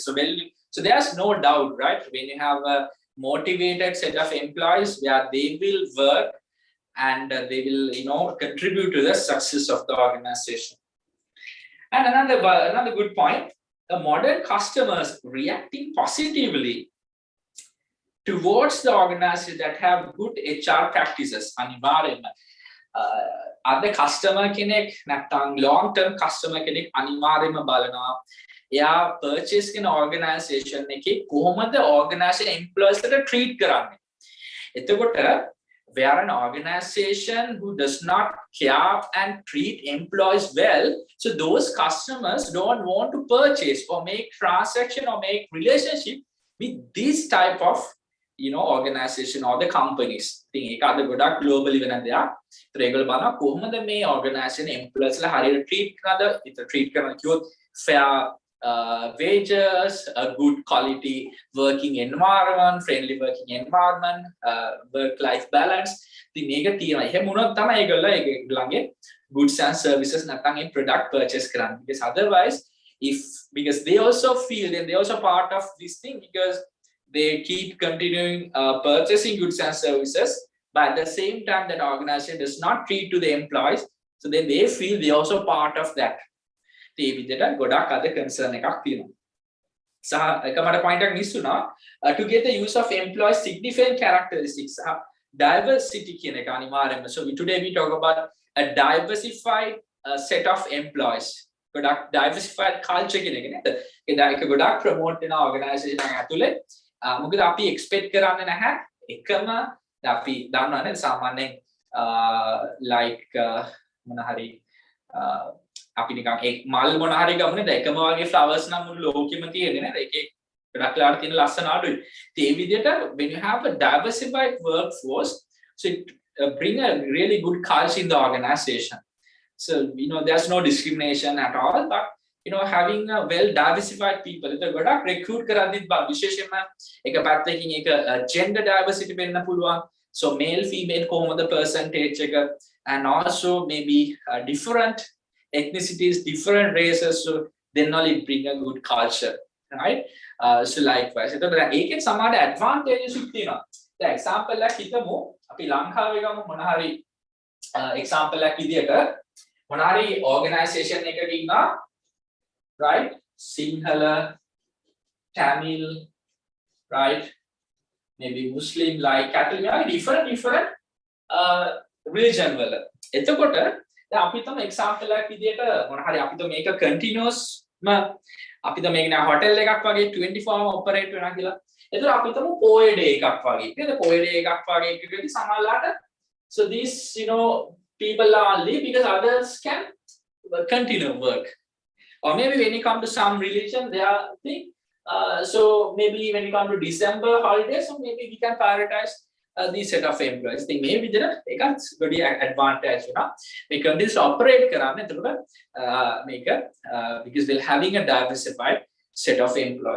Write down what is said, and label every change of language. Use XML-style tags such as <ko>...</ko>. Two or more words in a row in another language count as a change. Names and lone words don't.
<en>So there's no doubt, right? When you have a motivated set of employees where they will work and they will, contribute to the success of the organization. And another good point, the modern customers reacting positively towards the organizations that have good HR practices.</en> <si>අනිවාර්යයෙන්ම අද customer කෙනෙක් නැත්නම්</si> <en>long term customer</en> <si>කෙනෙක් අනිවාර්යයෙන්ම බලනවා එයා purchase කරන organization එකේ කොහොමද</si> <en>organization employees</en> <si>ට treat කරන්නේ.</si> <en>එතකොට where an organization who does not care and treat employees well, so those customers don't want to purchase or make transaction or make relationship with this type of organization or the companies.</en> <si>ඉතින් ඒක අද ගොඩක් globally වෙන දෙයක්. ඒතර ඒගොල්ලෝ බලනවා කොහොමද මේ</si> <en>organization employees</en> <si>ලා හරියට treat කරනවද? ඒතර treat කරනවා කිව්වොත්</si> <en>fair wages, a good quality working environment, friendly working environment, work-life balance.</en> <si>ඉතින් මේක තියෙනවා. එහෙම වුණොත් තමයි ඒගොල්ලෝ ඒගොල්ලන්ගේ</si> <en>goods and services</en> <si>නැත්නම් ඒ product purchase කරන්නේ.</si> <en>Because otherwise, because they also feel and they also part of this thing because they keep continuing purchasing goods and services, but at the same time that organization does not treat to the employees, so then they feel they also part of that.</en> <si>ඒ විදිහට ගොඩක් අද concern එකක් තියෙනවා. සහ එක මට point එකක් මිස් වුණා</si> <en>to get the use of employees significant characteristics</en> <si>සහ diversity කියන එක අනිවාර්යයෙන්ම.</si> <en>So today we talk about a diversified set of employees.</en> <si>ගොඩක්</si> <en>diversified culture</en> <si>කියන එක නේද? ඒක ගොඩක් promote වෙන organisation එකක් ඇතුලේ. මොකද අපි expect කරන්නේ නැහැ එකම අපි දන්නවනේ සාමාන්‍යයෙන් like මොන හරි අපි නිකන් ඒ මල් මොන හරි ගමනේ එකම වගේ flowers නම් මුළු ලෝකෙම තියෙන්නේ නේද? ඒකේ ගොඩක් වෙලාවට තියෙන ලස්සන අඩුයි. ඉතින් මේ විදිහට</si> <en>when you have a diversified workforce, so it bring a really good culture in the organization. So there's no discrimination at all, but having a well diversified people.</en> <si>ඒක ගොඩක් recruit කරද්දිත් විශේෂයෙන්ම එක පැත්තකින් ඒක</si> <en>gender diversity</en> <si>වෙන්න පුළුවන්.</si> <en>So male female කොහොමද percentage එක, and also maybe different ethnicities, different races, so then only bring a good culture, right? So likewise</en> <si>එතකොට ඒකෙන් සමහර advantages උත් තියෙනවා. දැන් example එකක් හිතමු අපි ලංකාවේ ගමු මොන හරි example එකක් විදියට මොන හරි organization එකක ඉන්නා,</si> <en>right? Sinhala, Tamil, right? Maybe Muslim, like Catholic, different religion වල.</en> <si>එතකොට දැන් අපි තම example එකක් විදියට මොන හරි අපි මේක continuous අපි මේක නා hotel එකක් වගේ 24</si> <en>hour operate</en> <si>වෙනවා කියලා. එතකොට අපි තම POE day එකක් වගේ. නේද? POE day එකක් වගේ එකකදී සමහරලාට</si> <en>so these people are leave because others can continue work. Or maybe when you come to some religion, they are think so maybe when you come to December holidays, so maybe we can prioritize these set of employees. They may be there. They can good advantage, we can this operate</en> <si>කරන්න එතකොට</si> <en>මේක because they're having a diversified set of employees.</en>